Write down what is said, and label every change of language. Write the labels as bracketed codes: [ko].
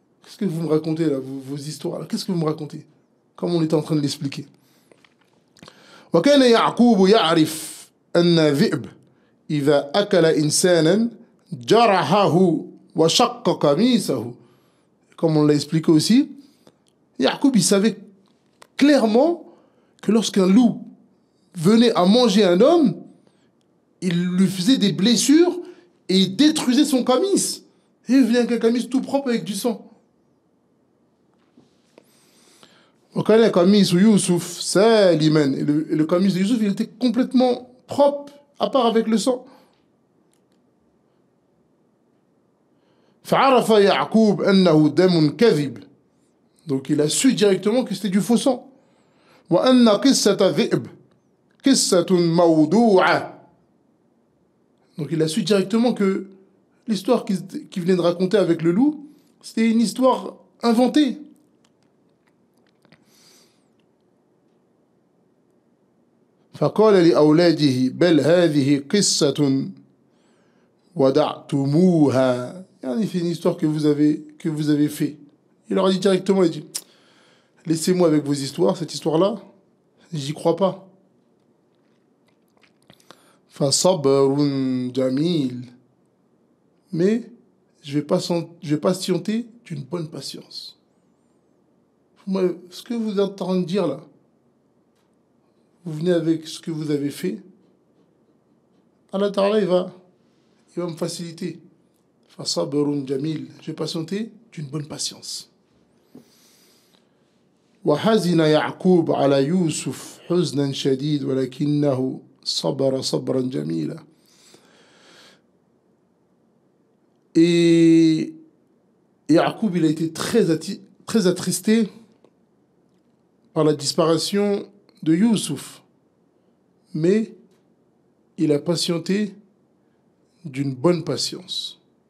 [fr] Qu'est-ce que vous me racontez là, vos histoires là? Qu'est-ce que vous me racontez? Comme on était en train de l'expliquer. [ar] وكان يعقوب يعرف أن ذئب إذا أكل إنسانا جرحه وشق قميصه. [fr] Comme on l'a expliqué aussi, Yacoub il savait clairement que lorsqu'un loup venait à manger un homme, il lui faisait des blessures et il détruisait son camis. Et il venait avec un camis tout propre avec du sang. [ar] وكان قميص يوسف سالما. [fr] Et le قميص de Youssouf, il était complètement propre, à part avec le sang. [ar] فعرف يعقوب أنه دم كذب. [fr] Donc il a su directement que c'était du faux sang. [ar] وأن قصة ذئب قصة موضوعة. [fr] Donc il a su directement que l'histoire qu'il venait de raconter avec le loup, c'était une histoire inventée. [ar] فقال لأولاده بل هذه قصة ودعتموها. [fr] C'est une histoire que vous avez fait. Il leur a dit directement, il dit, laissez-moi avec vos histoires, cette histoire-là, j'y crois pas. [ar] فصبر جميل. [fr] Mais je vais patienter d'une bonne patience. Moi, ce que vous êtes en train de dire là, vous venez avec ce que vous avez fait, Allah Ta'ala, il va me faciliter. [ar] فصبر جميل. [fr] Je vais patienter d'une bonne patience. [ar] وحزن يعقوب على يوسف حزنا شديد ولكنه صبر صبرا جميلا. [fr] Et Yacoub, il a été très attristé par la disparition de Youssouf. Mais il a patienté d'une bonne patience.